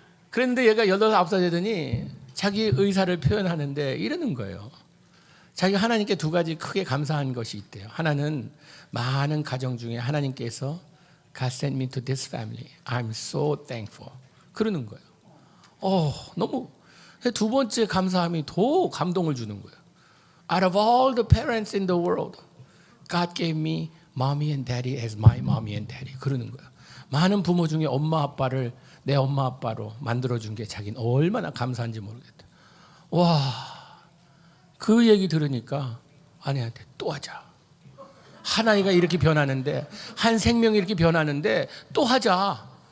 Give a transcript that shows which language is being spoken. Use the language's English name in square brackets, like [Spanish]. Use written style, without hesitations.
[Korean] 그런데 얘가 8, 9살 되더니 자기 의사를 표현하는데 이러는 거예요. 자기가 하나님께 2가지 크게 감사한 것이 있대요. 하나는 많은 가정 중에 하나님께서 [English] God sent me to this family. I'm so thankful. [Korean] 그러는 거예요. 너무 두 번째 감사함이 더 감동을 주는 거예요. [English] Out of all the parents in the world, God gave me mommy and daddy as my mommy and daddy. [Korean] 그러는 거예요. 많은 부모 중에 엄마 아빠를 내 엄마 아빠로 만들어준 게 자기는 얼마나 감사한지 모르겠다. 와, 그 얘기 들으니까 아내한테 또 하자. 하나이가 이렇게 변하는데 한 생명이 이렇게 변하는데 또 하자.